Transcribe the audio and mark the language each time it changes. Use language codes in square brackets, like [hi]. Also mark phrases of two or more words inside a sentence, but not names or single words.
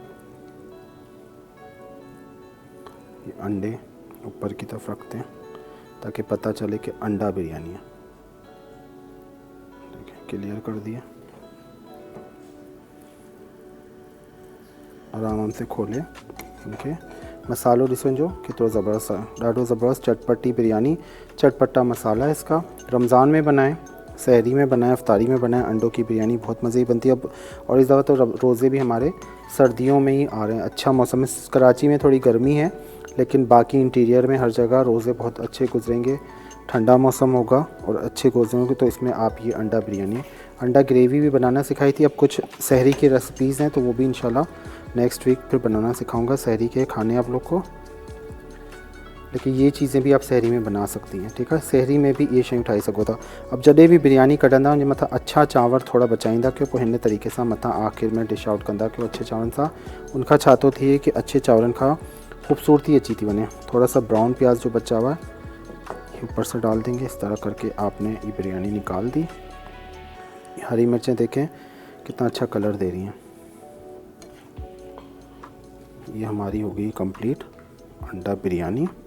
[ur] یہ انڈے اوپر کی طرف رکھتے ہیں، تاکہ پتا چلے کہ انڈا بریانی ہے. دیکھیے کلیئر کر دیا، آرام سے کھولے. ओके, [sd] मसालो ॾिसो जो केतिरो ज़बरदस्त आहे, ॾाढो ज़बरदस्त चटपटी बिरयानी, [ur] چٹپٹا مسالا ہے اس کا. رمضان میں بنائیں، سحری میں بنائیں، افطاری میں بنائیں، انڈوں کی بریانی بہت مزے کی بنتی ہے. اب اور اس دفعہ تو روزے بھی ہمارے سردیوں میں ہی آ رہے ہیں. اچھا موسم ہے، کراچی میں تھوڑی گرمی ہے لیکن باقی انٹیریئر میں ہر جگہ روزے بہت اچھے گزریں گے، ٹھنڈا موسم ہوگا اور اچھے گزریں گے. تو اس میں آپ یہ انڈا بریانی، انڈا گریوی بھی بنانا سکھائی تھی. اب کچھ سحری کی ریسیپیز ہیں تو وہ بھی ان شاء اللہ [en] next week [ur] پھر بنانا سکھاؤں گا، سحری کے کھانے آپ لوگ کو. لیکن یہ چیزیں بھی آپ سحری میں بنا سکتی ہیں، ٹھیک ہے. [sd] सहरी में भी ये शयूं उठाई सको था। अब जॾहिं भी बिरयानी कढंदा उन मथां अच्छा चांवर थोड़ा बचाईंदा कयो, पोइ हिन तरीक़े सां मथां आख़िर में [en] dish out [sd] कंदा कयो अच्छे चांवरनि सां। उनखां छा थो थिए कि अच्छे चांवरनि खां ख़ूबसूरती अची थी वञे। [ur] تھوڑا سا براؤن پیاز جو بچا ہوا ہے اوپر سے ڈال دیں گے. اس طرح کر کے آپ نے یہ بریانی نکال دی۔ ہری مرچیں دیکھیں کتنا اچھا کلر دے رہی ہیں. یہ ہماری ہو گئی کمپلیٹ انڈا بریانی.